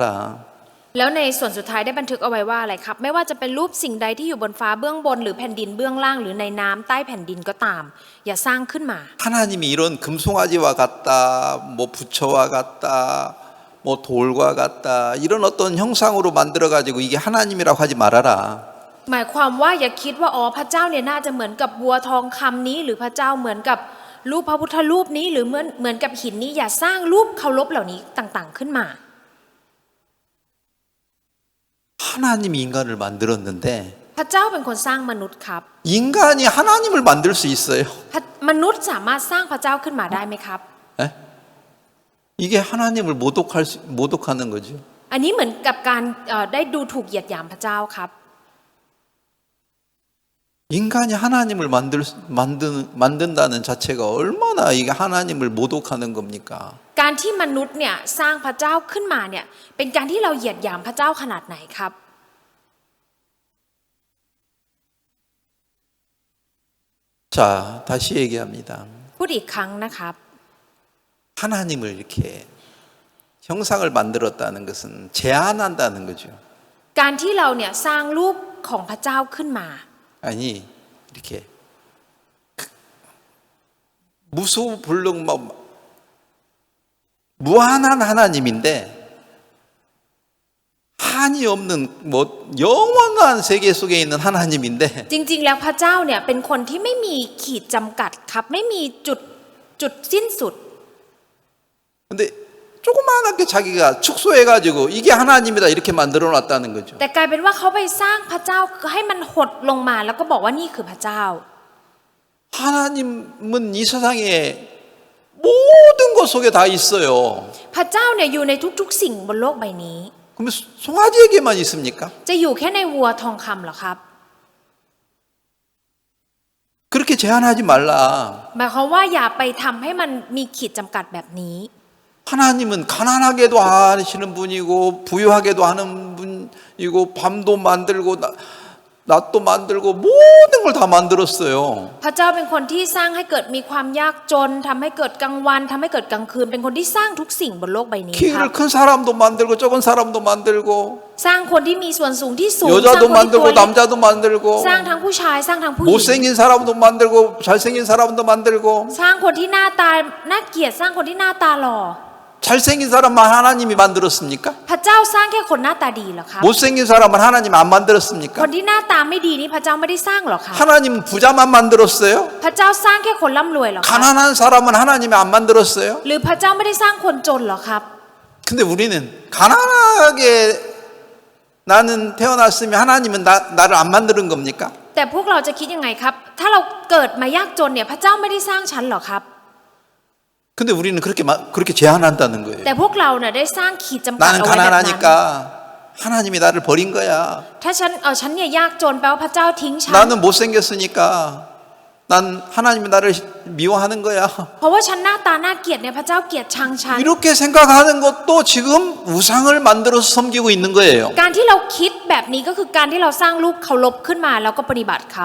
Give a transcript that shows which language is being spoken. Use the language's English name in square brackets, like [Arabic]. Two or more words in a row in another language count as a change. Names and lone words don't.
[Thai] แล้วในส่วนสุดท้ายได้บันทึกเอาไว้ว่าอะไรครับ ไม่ว่าจะเป็นรูปสิ่งใดที่อยู่บนฟ้าเบื้องบนหรือแผ่นดินเบื้องล่างหรือในน้ำใต้แผ่นดินก็ตาม อย่าสร้างขึ้นมา [Korean] 하나님이 이런 금송아지와 같다, 뭐 부처와 같다, 뭐 돌과 같다 이런 어떤 형상으로 만들어 가지고 이게 하나님이라고 하지 말아라. [Thai] หมายความว่าอย่าคิดว่าอ๋อพระเจ้าเนี่ยน่าจะเหมือนกับวัวทองคำนี้หรือพระเจ้าเหมือนกับรูปพระพุทธรูปนี้หรือเหมือนกับหินนี้อย่าสร้างรูปเคารพเหล่านี้ต่างๆขึ้นมา [Korean] 하나님이 인간을 만들었는데 [Thai] พระเจ้าเป็นคนสร้างมนุษย์ครับ [Korean] 인간이 하나님을 만들 수 있어요? [Thai] มนุษย์สามารถสร้างพระเจ้าขึ้นมาได้ไหมครับ [Korean] 에? 이게 하나님을 모독하는 거죠. [Thai] อันนี้เหมือนกับการได้ดูถูกเหยียดหยามพระเจ้าครับ [Korean] 인간이 하나님을 만든다는 자체가 얼마나 이게 하나님을 모독하는 겁니까? [Thai] การที่มนุษย์เนี่ยสร้างพระเจ้าขึ้นมาเนี่ยเป็นการที่เราเหยียดหยามพระเจ้าขนาดไหนครับ [Korean] 자, 다시 얘기합니다. [Thai] พูดอีกครั้งนะครับ [Korean] 하나님을 이렇게 형상을 만들었다는 것은 제한한다는 거죠. [Thai] การที่เราเนี่ยสร้างรูปของพระเจ้าขึ้นมา [Korean] 아니 이렇게 무소불능 막 무한한 하나님인데 한이 없는 뭐 영원한 세계 속에 있는 하나님인데 [Thai] จริงๆแล้วพระเจ้าเนี่ยเป็นคนที่ไม่มีขีดจำกัดครับไม่มีจุดสิ้นสุด [Korean] 근데 조그마하게 자기가 축소해가지고 이게 하나님이다 이렇게 만들어놨다는 거죠. [Thai] แต่กลายเป็นว่าเขาไปสร้างพระเจ้าให้มันหดลงมาแล้วก็บอกว่านี่คือพระเจ้า [Korean] 하나님은 이 세상에 모든 것 속에 다 있어요. [Thai] พระเจ้าเนี่ยอยู่ในทุกๆสิ่งบนโลกใบนี้ [Korean] 그러면 송아지에게만 있습니까? [Thai] จะอยู่แค่ในวัวทองคำเหรอครับ [Korean] 그렇게 제한하지 말라. [Thai] หมายความว่าอย่าไปทำให้มันมีขีดจำกัดแบบนี้ [Korean] 하나님은 가난하게도 하시는 분이고 부유하게도 하는 분이고 밤도 만들고 낮도 만들고 모든 걸 다 만들었어요. [Thai] พระเจ้าเป็นคนที่สร้างให้เกิดมีความยากจนทำให้เกิดกลางวันทำให้เกิดกลางคืนเป็นคนที่สร้างทุกสิ่งบนโลกใบนี้ครับ [Korean] 키를 큰 사람도 만들고 적은 사람도 만들고 [Thai] สร้างคนที่มีส่วนสูงที่สูงสร้าง [Korean] 여자도 [Thai] คนที่ตัว [Korean] 만들고 [Thai] เล็ก [Korean] 남자도 만들고 [Thai] สร้างทั้งผู้ชายสร้างทั้งผู้หญิง [Korean] 못생긴 사람도 만들고 잘생긴 사람도 만들고 [Thai] สร้างคนที่หน้าตาน่าเกลียดสร้างคนที่หน้าตาหล่อ [Korean] 잘생긴 사람만 하나님이 만들었습니까? [Thai] พระเจ้าสร้างแค่คนหน้าตาดีเหรอครับ [Korean] 못생긴 사람은 하나님 안 [Thai] ค [Korean] 만들었습니까? [Thai] นที่หน้าตาไม่ดีนี่พระเจ้าไม่ได้สร้างหรอครับ [Korean] 하나님은 부자만 만들었어요? [Thai] พระเจ้าสร้างแค่คนร่ำรวยเหรอครับ [Korean] 가난한 사람은 하나님이 안 만들었어요? [Thai] หรือพระเจ้าไม่ได้สร้างคนจนเหรอครับ [Korean] 근데 우리는 가난하게 나는 태어났으면 하나님은 나를 안 만드는 겁니까? [Thai] แต่พวกเราจะคิดยังไงครับ ถ้าเราเกิดมายากจนเนี่ยพระเจ้าไม่ได้สร้างฉันหรอครับ [Korean] 근데 우리는 그렇게 제한한다는 거예요. [Thai] แต่พวกเราเนี่ยได้สร้างขีดจำกัด [Korean] 나는 [Thai] เอาไว้แบบนั้น [Korean] 가난하니까 하나님이 나를 버린 거야. [Thai] ถ้าฉันเนี่ยยากจนแปลว่าพระเจ้าทิ้งฉัน [Korean] 나는 못생겼으니까 난 하나님이 나를 미워하는 거야. [Thai] เพราะว่าฉันหน้าตาน่าเกลียดเนี่ยพระเจ้าเกลียดชังฉัน [Korean] 이렇게 생각하는 것도 지금 우상을 만들어서 섬기고 있는 거예요. [Thai] การที่เราคิดแบบนี้ก็คือการที่เราสร้างรูปเคารพขึ้นมาแล้วก็ปฏิบัติครับ